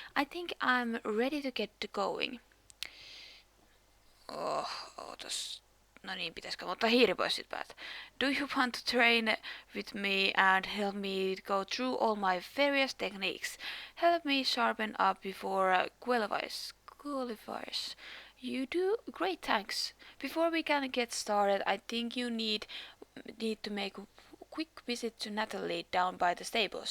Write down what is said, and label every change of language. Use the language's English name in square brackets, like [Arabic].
[English] I think I'm ready to get going. [Finnish] Ootas. No niin, pitäisikö ottaa hiiri pois sit päältä? [English] Do you want to train with me and help me go through all my various techniques? Help me sharpen up before qualifiers. You do? Great, thanks. Before we can get started, I think you need to make a quick visit to Natalie down by the stables.